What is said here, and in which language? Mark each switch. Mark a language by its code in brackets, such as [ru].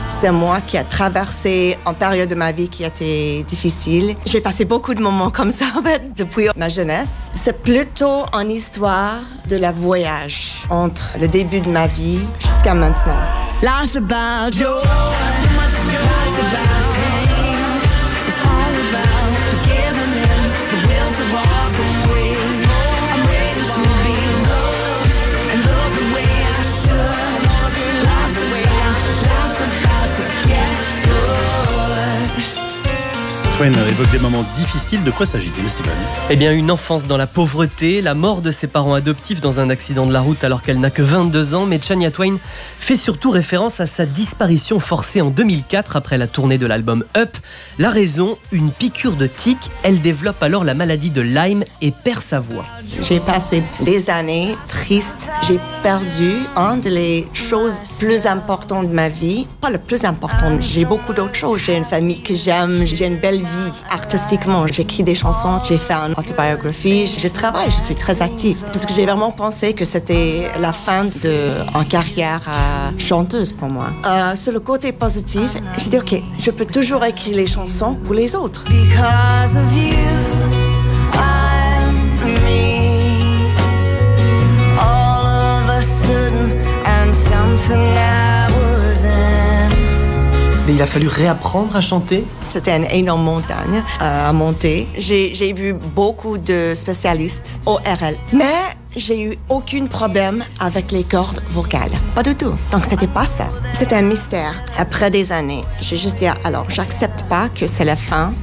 [fr] C'est moi qui a traversé une période de ma vie qui a été difficile. J'ai passé beaucoup de moments comme ça, en fait, depuis ma jeunesse. C'est plutôt une histoire de la voyage entre le début de ma vie jusqu'à maintenant. [en] Life's about joy. Life's about pain. It's all about forgiving and the will to walk away. I'm ready to be loved and love the way I should. Life's the way life's about to get good. [fr] Twain évoque des moments difficiles. De quoi s'agit-il, Steven ? Eh bien, une enfance dans la pauvreté, la mort de ses parents adoptifs dans un accident de la route alors qu'elle n'a que 22 ans. Mais Shania Twain fait surtout référence à sa disparition forcée en 2004 après la tournée de l'album Up. La raison, une piqûre de tique. Elle développe alors la maladie de Lyme et perd sa voix. J'ai passé des années tristes. J'ai perdu une des choses plus importantes de ma vie. Pas le plus important, j'ai beaucoup d'autres choses. J'ai une famille que j'aime, j'ai une belle vie artistiquement. J'écris des chansons, j'ai fait une autobiographie, je travaille, je suis très active. Parce que j'ai vraiment pensé que c'était la fin d'une carrière chanteuse pour moi. Sur le côté positif, j'ai dit ok, je peux toujours écrire les chansons pour les autres. [en] Because of you, I'm me. All of a sudden, I'm something I wasn't. [fr] Mais il a fallu réapprendre à chanter ? C'était une énorme montagne à monter. J'ai vu beaucoup de spécialistes ORL, mais j'ai eu aucun problème avec les cordes vocales. Pas du tout. Donc, c'était pas ça. C'était un mystère. Après des années, j'ai juste dit, alors, j'accepte pas que c'est la fin.